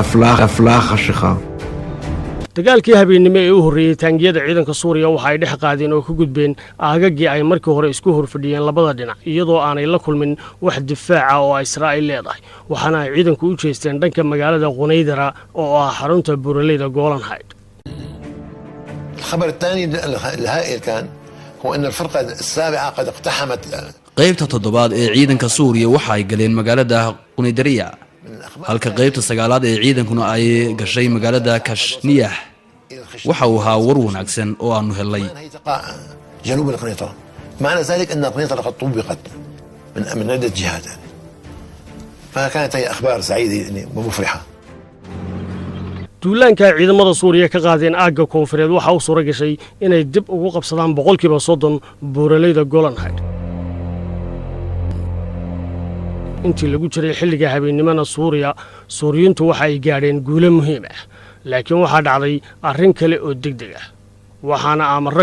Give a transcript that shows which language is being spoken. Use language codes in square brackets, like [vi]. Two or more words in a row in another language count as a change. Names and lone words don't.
[so] dagaalkii habeenimo ee u horreeyay taangiyada ciidanka Suuriya waxa ay dhex qaadeen oo ku gudbeen aagagii ay markii hore isku horfadhiyeen labada dhinac iyadoo aanay la kulmin wax difaaca oo Israa'iil leedahay waxaana ay ciidanku u jeesteen dhanka magaalada Qunaydara oo ah xarunta buuraleyda Golan Heights. [ar] الخبر الثاني الهائل كان هو أن الفرقة السابعة قد اقتحمت [so] qaybta toddobaad ee ciidanka Suuriya waxa ay galeen magaalada Qunaydariya halka qaybta sagaalaad ee ciidankuna ay gashay magaalada Kashniyah waxa uu ahaa war wanaagsan oo aanu helay [ar] جنوب القنيطرة معنى ذلك أن القنيطرة قد طبقت من عدة جهات فكانت هي أخبار سعيدة ومفرحة. [so] duulaanka ciidamada Suuriya ka qaadeen aagga koonfureed waxa uu suura gashay inay dib ugu qabsadaan 30% buuraleyda Golan Heights. intii lagu jiray xilliga habeenimada Suuriyiintu waxa ay gaadheen guulo muhiim ah laakiin waxa dhacday arrin kale oo degdeg ah waxaana amarro